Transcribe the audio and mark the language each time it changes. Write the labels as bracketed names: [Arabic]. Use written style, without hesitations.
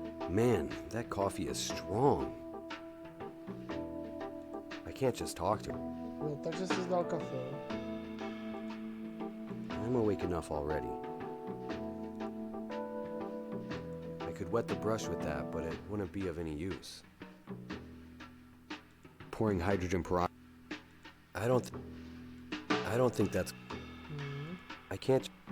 [English] Man, that coffee is strong. I can't just talk to her. [Czech] Jo, takže jsi zdal kafe, jo? [English] I'm awake enough already. I could wet the brush with that, but it wouldn't be of any use. Pouring hydrogen peroxide. I don't think that's... I can't...